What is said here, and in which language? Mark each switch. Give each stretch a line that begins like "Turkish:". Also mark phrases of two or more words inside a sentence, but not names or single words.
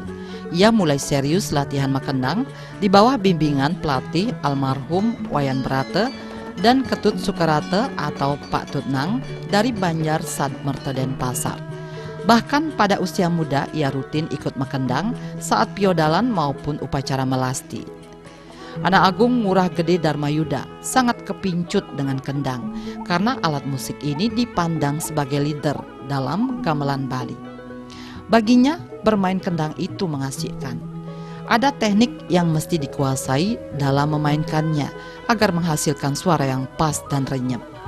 Indonesian: Ia mulai serius latihan makendang di bawah bimbingan pelatih almarhum Wayan Brate dan Ketut Sukarate atau Pak Tutnang dari Banjar Sadmerte Denpasar. Bahkan pada usia muda ia rutin ikut makendang saat piodalan maupun upacara melasti. Ana Agung Ngurah Gede Darmayuda sangat kepincut dengan kendang karena alat musik ini dipandang sebagai leader dalam gamelan Bali. Baginya bermain kendang itu mengasihkan. Ada teknik yang mesti dikuasai dalam memainkannya agar menghasilkan suara yang pas dan renyah.